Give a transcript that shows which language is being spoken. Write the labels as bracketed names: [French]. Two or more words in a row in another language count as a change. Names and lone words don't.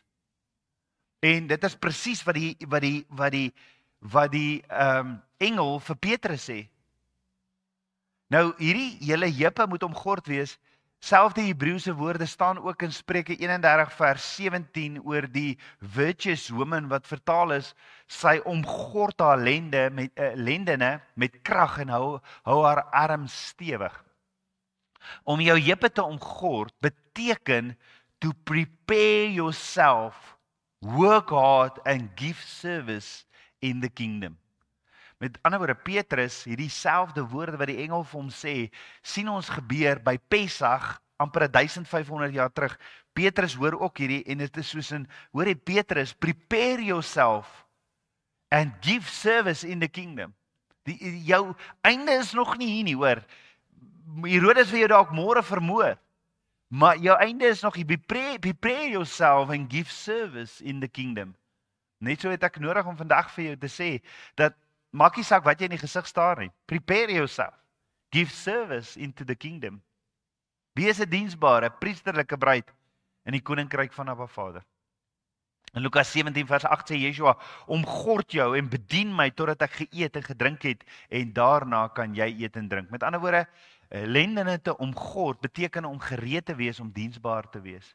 [Afrikaans] En dit is presies wat die engel vir Petrus sê. Nou hierdie julle heupe moet omgord wees. Selfde Hebreëse woorde staan ook in Spreuke 31 vers 17 oor die [English] virtuous woman [Afrikaans] wat vertaal is, sy omgord haar lendene met krag en hou haar arm stewig. Om jou heupe te omgord beteken [English] to prepare yourself, work hard and give service in the kingdom. [Afrikaans] Met ander woorde, Petrus, hierdie selfde woorde wat die engel vir hom sê, sien ons gebeur by Pesach, amper 1500 jaar terug. Petrus hoor ook hierdie, en dit is soos in, hoor jy Petrus, [English] prepare yourself and give service in the kingdom. [Afrikaans] Jou einde is nog nie hier nie, hoor. Herodes wil jou dalk môre vermoor, maar jou einde is nog hier, [English] prepare yourself and give service in the kingdom. [Afrikaans] Net so het ek nodig om vandag vir jou te sê, dat maak nie saak wat jy in die gesig staar nie. [English] Prepare yourself. Give service into the kingdom. [Afrikaans] Wees 'n diensbare, priesterlike bruid in die koninkryk van Abba Vader. In Lukas 17 vers 8 sê Yeshua, omgord jou en bedien my totdat ek geëet en gedrink het en daarna kan jy eet en drink. Met ander woorde, lendene te omgord beteken om gereed te wees om diensbaar te wees.